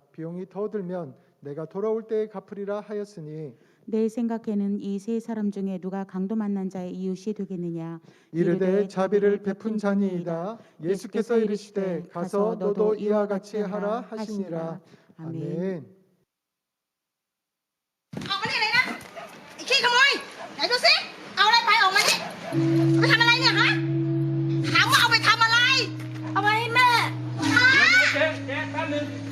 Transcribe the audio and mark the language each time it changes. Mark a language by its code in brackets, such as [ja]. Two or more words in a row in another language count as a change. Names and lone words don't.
[ko] 비용이 더 들면 내가 돌아올 때에 갚으리라 하였으니 내 생각에는 이 세 사람 중에 누가 강도 만난 자의 이웃이 되겠느냐? 이르되 자비를 베푼 자니이다. 예수께서 이르시되 가서 너도 이와 같이 하라 하시니라. 아멘. [th] ออกมานี่เลยนะไอ้ขี้ขโมยไหนดูสิเอาอะไรไปออกมานี่เอาไปทำอะไรเนี่ยฮะถามว่าเอาไปทำอะไรเอาไปให้แม่เจ๊แป๊บนึง